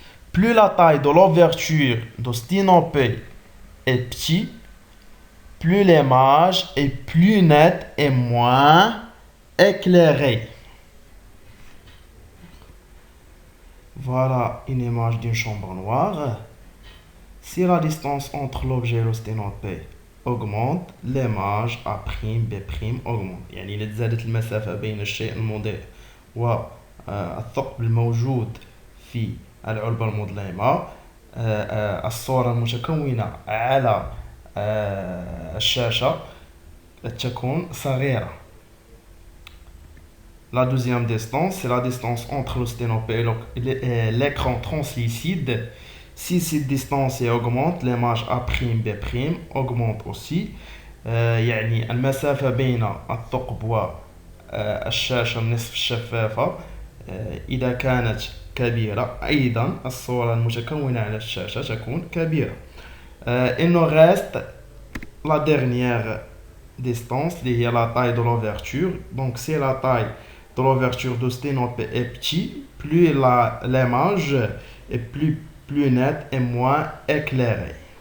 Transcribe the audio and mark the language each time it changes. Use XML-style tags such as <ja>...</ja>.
<fr>Plus la taille de l'ouverture de sténopé est petite, plus l'image est plus nette et moins éclairée. Voilà une image d'une chambre noire. Si la distance entre l'objet et le sténopé augmente, l'image A', B' augmente.</fr> <ar>يعني إذا تزادت المسافة بين الشيء المضيء والثقب الموجود في العلبة المظلمة الصورة المتكونة على الشاشة تكون صغيرة.</ar> <fr>La deuxième distance, c'est la distance entre le sténopé et l'écran translucide. Si cette distance augmente, l'image A', B' augmente aussi.</fr> <ar>يعني المسافة بين الثقب والشاشة النصف الشفافة إذا كانت كبيرة أيضا الصورة المتكونة على الشاشة تكون كبيرة.</ar> <fr>Il nous reste la dernière distance qui est la taille de l'ouverture. Donc si la taille de l'ouverture de sténopé est petite, plus l'image est plus nette et moins éclairée.</fr>